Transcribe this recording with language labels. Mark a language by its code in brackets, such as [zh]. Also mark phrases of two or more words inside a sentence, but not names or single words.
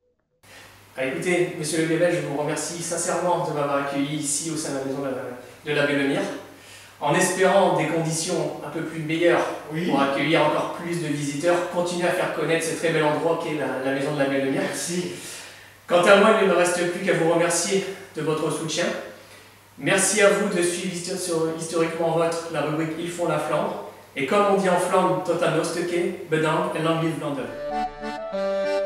[fr] Écoutez, Monsieur Le Guébel, je vous remercie sincèrement de m'avoir accueilli ici au sein de la maison de l'abbé Lemire, en espérant des conditions un peu plus meilleures pour accueillir encore plus de visiteurs, continuer à faire connaître ce très bel endroit qu'est la maison de l'abbé Lemire. Merci. Quant à moi, il ne me reste plus qu'à vous remercier de votre soutien. Merci à vous de suivre historiquement votre la rubrique Ils font la Flandre. Et comme on dit en Flandre, [nl] tot aan Oosteke, bedankt en lang lief Vlaanderen.